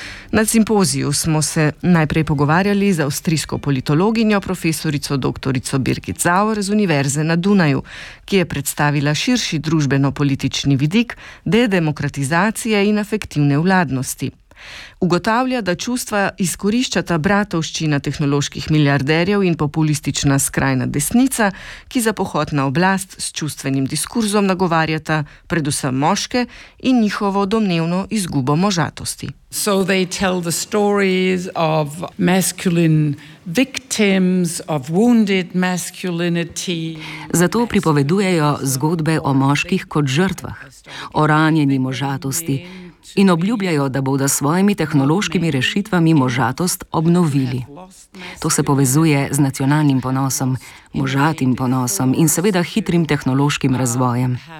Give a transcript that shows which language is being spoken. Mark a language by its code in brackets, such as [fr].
[sl] Na simpoziju smo se najprej pogovarjali z avstrijsko politologinjo profesorico doktorico Birgit Zauer z Univerze na Dunaju, ki je predstavila širši družbeno-politični vidik dedemokratizacije in afektivne vladnosti. Ugotavlja, da čustva izkoriščata bratovščina tehnoloških milijarderjev in populistična skrajna desnica, ki za pohod na oblast s čustvenim diskurzom nagovarjata predvsem moške in njihovo domnevno izgubo možatosti. [en] So they tell the stories of masculine victims, of wounded masculinity. [sl] Zato pripovedujejo zgodbe o moških kot žrtvah, o ranjeni možatosti in obljubljajo, da bodo s svojimi tehnološkimi rešitvami možatost obnovili. To se povezuje z nacionalnim ponosom, možatim ponosom in seveda hitrim tehnološkim razvojem.